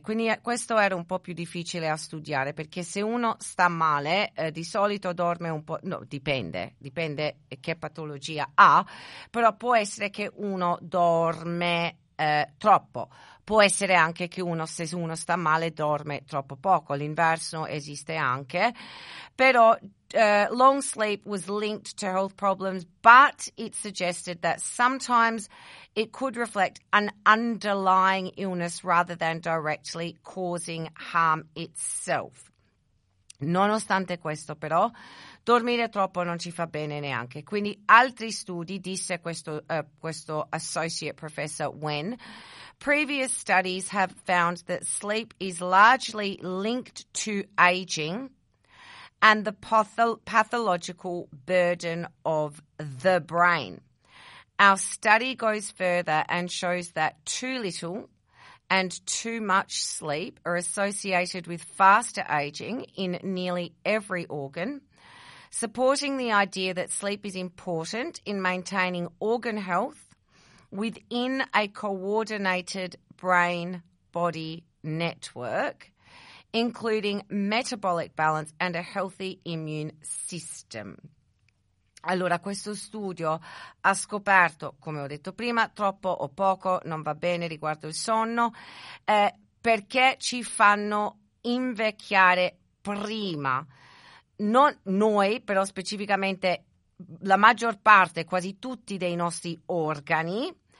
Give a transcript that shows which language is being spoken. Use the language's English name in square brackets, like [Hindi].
[Italian] Quindi questo era un po' più difficile a studiare, perché se uno sta male, di solito dorme un po', no, dipende che patologia ha, però può essere che uno dorme troppo. Può essere anche che uno, se uno sta male, dorme troppo poco. L'inverso esiste anche. Però [English] long sleep was linked to health problems, but it suggested that sometimes it could reflect an underlying illness rather than directly causing harm itself. [Italian] Nonostante questo, però, dormire troppo non ci fa bene neanche. Quindi altri studi, disse questo, questo [English] associate professor Wen, previous studies have found that sleep is largely linked to aging and the pathological burden of the brain. Our study goes further and shows that too little and too much sleep are associated with faster aging in nearly every organ, supporting the idea that sleep is important in maintaining organ health within a coordinated brain-body network, including metabolic balance and a healthy immune system. [Italian] Allora, questo studio ha scoperto, come ho detto prima, troppo o poco non va bene riguardo il sonno, perché ci fanno invecchiare prima. Non noi, però specificamente la maggior parte, quasi tutti dei nostri organi,